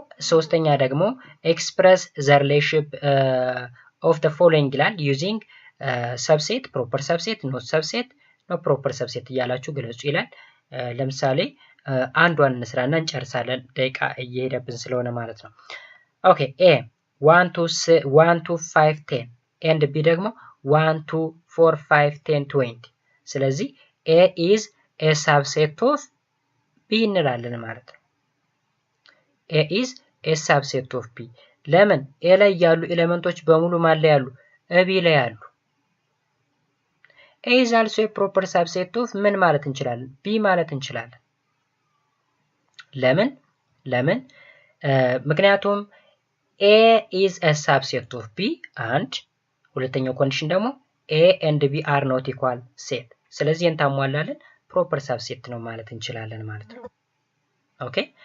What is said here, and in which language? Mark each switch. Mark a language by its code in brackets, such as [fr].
[am] ሶስተኛ ደግሞ [en] express the relationship of the following [am] ይላል [en] using subset proper subset not subset no proper subset [am] እያላችሁ ግለጹ ይላል። ለምሳሌ አንዷን እንስራና እንጨርሳለን ደቂቃ እየሄደብን ስለሆነ ማለት ነው። ኦኬ A 1 2 5 10 and B ደግሞ 1 2 4 5 10 20። ስለዚህ A is a subset of B እንላለን ማለት ነው። [en] A is a subset of B። [am] ለምን A ላይ ያሉ ኤሌመንቶች በሙሉ ማን ላይ ያሉ? B ላይ ያሉ። A is also a proper subset of ምን ማለት እንችላለን? B ማለት እንችላለን። ለምን ምክንያቱም [en] A is a subset of B [am] and ሁለተኛው ኮንዲሽን ደግሞ [en] A and B are not equal set። [am] ስለዚህ እንታሟላለን ፕሮፐር ሳብሴት ነው ማለት እንችላለን ማለት ነው። ኦኬ